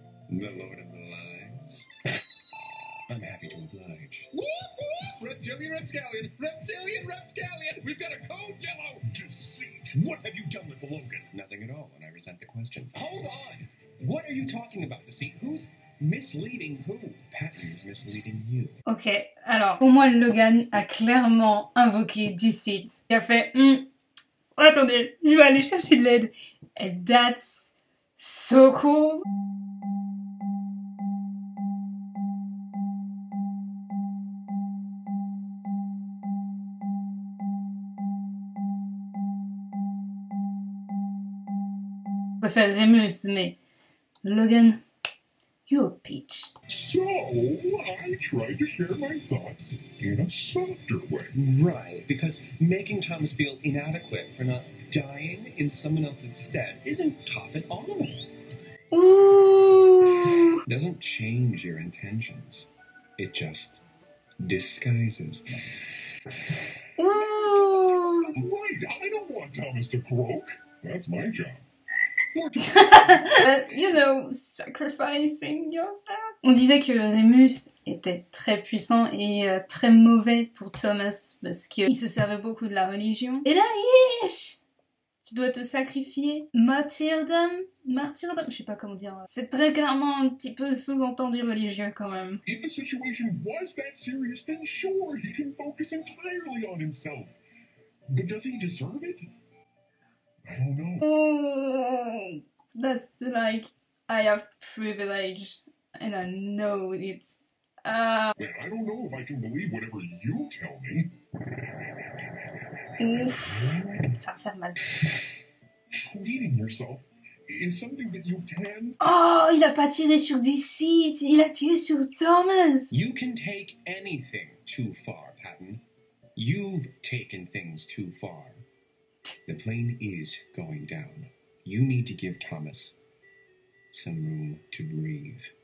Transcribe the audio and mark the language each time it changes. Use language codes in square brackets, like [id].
[en] The Lord of the Lies. I'm happy to oblige. Reptilian rapscallion! Reptilian rapscallion! We've got a code yellow! Deceit! What have you done with Logan? Nothing at all, and I resent the question. Hold on! What are you talking about, Deceit? Who's misleading who? Patton is misleading you. [fr] Ok, alors, pour moi, Logan a clairement invoqué Deceit. Il a fait, attendez, je vais aller chercher de l'aide. [en] And that's so cool. [fr] Je préfère Remus, mais Logan, [en] you're a peach. So, I tried to share my thoughts in a softer way. Right, because making Thomas feel inadequate for not dying in someone else's stead isn't tough at all. Ooh. Doesn't change your intentions. It just disguises them. Ooh. Right, I don't want Thomas to croak. That's my job. You know, sacrificing yourself. [fr] On disait que Remus était très puissant et très mauvais pour Thomas parce qu'il se servait beaucoup de la religion. Et là, yeesh, tu dois te sacrifier. Martyrdom, je sais pas comment dire. C'est très clairement un petit peu sous-entendu religieux quand même. [en] If the situation was that serious, then sure, he can focus entirely on himself. But does he deserve it? I don't know. Oh, that's like, I have privilege, and I know it. Well, I don't know if I can believe whatever you tell me. [fr] Ouf, ça va faire mal. [en] Treating yourself is something that you can... [fr] Oh, il a pas tiré sur Deceit, il a tiré sur Thomas. [en] You can take anything too far, Patton. You've taken things too far. The plane is going down. You need to give Thomas some room to breathe.